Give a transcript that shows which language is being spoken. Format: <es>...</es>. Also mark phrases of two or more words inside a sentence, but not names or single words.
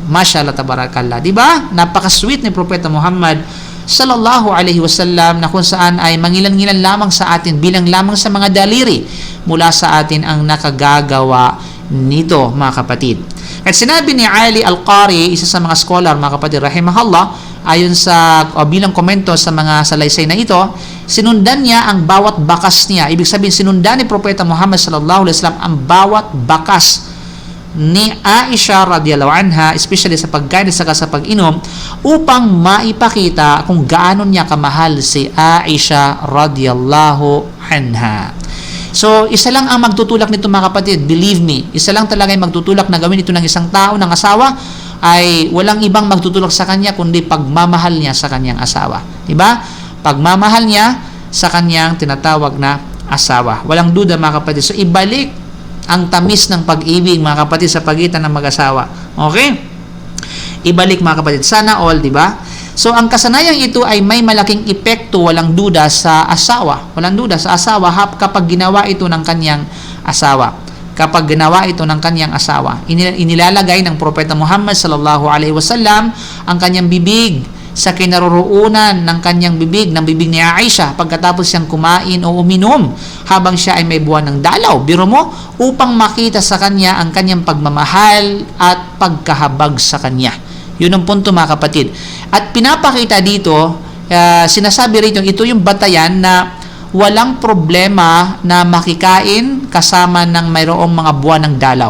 <ar>ما شاء الله، تبارك الله.</ar> <tl>Diba? Napaka-sweet ni propeta Muhammad</tl> <ar>صلى الله عليه وسلم</ar> <tl>na kung saan ay mangilan-ngilan lamang sa atin, bilang lamang sa mga daliri mula sa atin ang nakagagawa nito, mga kapatid. At sinabi ni Ali Al-Qari, isa sa mga scholar, mga kapatid, rahimahullah, ayon sa bilang komento sa mga salaysay na ito, sinundan niya ang bawat bakas niya. Ibig sabihin, sinundan ni propeta Muhammad</tl> <ar>صلى الله عليه وسلم</ar> <tl>ang bawat bakas ni Aisha</tl> <ar>رضي الله عنها,</ar> <tl>especially sa pagkain at saka sa pag-inom, upang maipakita kung gaano niya kamahal si Aisha</tl> <ar>رضي الله عنها.</ar> <tl>So, isa lang ang magtutulak nito, mga kapatid,</tl> <en>believe me,</en> <tl>isa lang talaga yung magtutulak na gawin ito ng isang tao, ng asawa, ay walang ibang magtutulak sa kanya kundi pagmamahal niya sa kanyang asawa. Diba? Pagmamahal niya sa kanyang tinatawag na asawa. Walang duda, mga kapatid. So, ibalik ang tamis ng pag-ibig, mga kapatid, sa pagitan ng mag-asawa. Okay? Ibalik, mga kapatid. Sana all, di ba? So, ang kasanayang ito ay may malaking epekto, walang duda, sa asawa. Walang duda sa asawa kapag ginawa ito ng kanyang asawa. Kapag ginawa ito ng kanyang asawa. Inilalagay ng propeta Muhammad</tl> <ar>صلى الله عليه وسلم</ar> <tl>ang kanyang bibig sa kinaroroonan ng kanyang bibig, ng bibig ni Aisha, pagkatapos siyang kumain o uminom habang siya ay may buwan ng dalaw. Biro mo, upang makita sa kanya ang kanyang pagmamahal at pagkahabag sa kanya. Yun ang punto, mga kapatid. At pinapakita dito, sinasabi rito, ito yung batayan na walang problema na makikain kasama ng mayroong mga buwan ng dalaw.</tl>